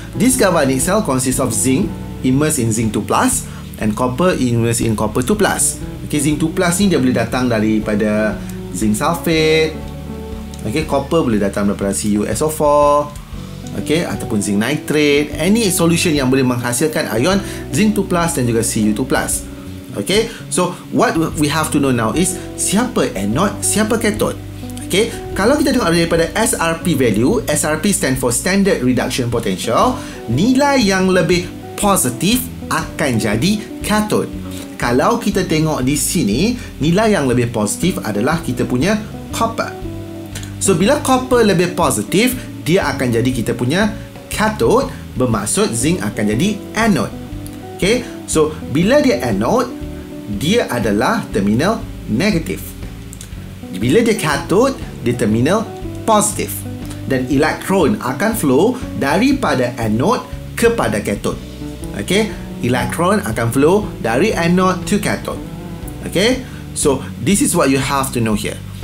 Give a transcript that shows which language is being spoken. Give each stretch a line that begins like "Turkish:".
English: This galvanic cell consists of zinc immersed in zinc 2+, and copper immersed in copper 2+.
Malay: Okay, zinc 2+ ni dia boleh datang daripada zinc sulfate. Okay, copper boleh datang daripada CuSO4. Okay, ataupun zinc nitrate.
English: Any solution
Malay: yang boleh menghasilkan ion zinc 2+ dan juga Cu2+.
English: Okay, so what we have to know now is
Malay: siapa anode, siapa cathode. Okay, kalau kita tengok daripada SRP value,
English: SRP stand for standard reduction potential,
Malay: nilai yang lebih positif akan jadi cathode. Kalau kita tengok di sini, nilai yang lebih positif adalah kita punya copper. So bila copper lebih positif, dia akan jadi kita punya cathode, bermaksud zinc akan jadi anode. Okay, so bila dia anode, dia adalah terminal negatif. Bila dia cathode, dia terminal positif. Dan elektron akan flow daripada anode kepada cathode. Okay, elektron akan flow dari anode to cathode.
English: Okay, so this is what you have to know here.